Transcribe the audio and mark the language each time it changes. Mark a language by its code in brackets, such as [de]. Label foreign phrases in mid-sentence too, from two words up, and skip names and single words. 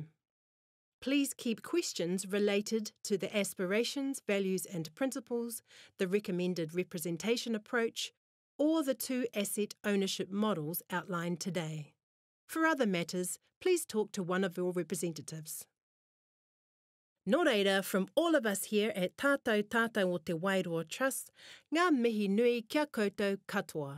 [en] Please keep questions related to the aspirations, values and principles, the recommended representation approach, or the 2 asset ownership models outlined today. For other matters, please talk to one of your representatives. [mi] Nō reira, [en] from all of us here at Tātou o Te Wairoa Trust, [mi] ngā mihi nui kia koutou katoa.